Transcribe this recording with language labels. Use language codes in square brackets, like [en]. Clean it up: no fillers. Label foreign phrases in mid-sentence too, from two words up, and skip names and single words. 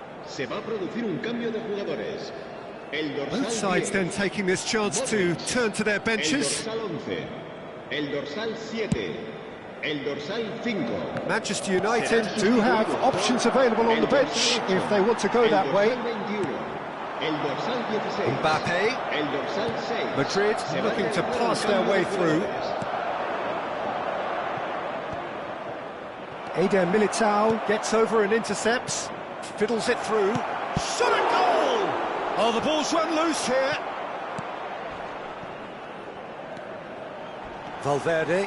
[es] Se va a producir un cambio de jugadores. El dorsal [en] Both sides [es] 10, [en] then taking this chance to turn to their [es] el [en] benches. [es] dorsal 11, el dorsal 7, el dorsal 5. [en] Manchester United do have options available on the bench if they want to go that way. [es] El dorsal 16, Mbappe, el dorsal 6. Madrid Se va a [en] looking to [es] realizar [en] pass [es] un [en] their [es] cambio [en] way [es] de [en] through. [es] jugadores. [en] Eder Militao gets over and intercepts, fiddles it through. Shot and goal! Oh, the ball's run loose here. Valverde.